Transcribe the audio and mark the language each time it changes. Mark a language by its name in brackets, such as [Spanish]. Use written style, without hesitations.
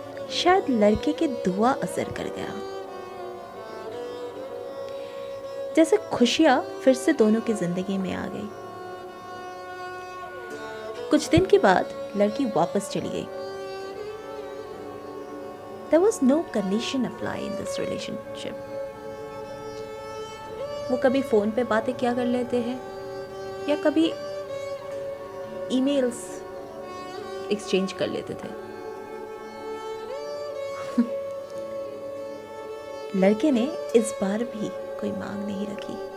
[Hindi] शायद लड़के के दुआ असर कर गया। जैसे खुशियां फिर से दोनों की जिंदगी में आ गई। कुछ दिन के बाद लड़की वापस चली गई। [English] There was no condition apply in this relationship. [Hindi] वो कभी फ़ोन पे बातें क्या कर लेते हैं या कभी ईमेल्स एक्सचेंज कर लेते थे। लड़के ने इस बार भी कोई मांग नहीं रखी।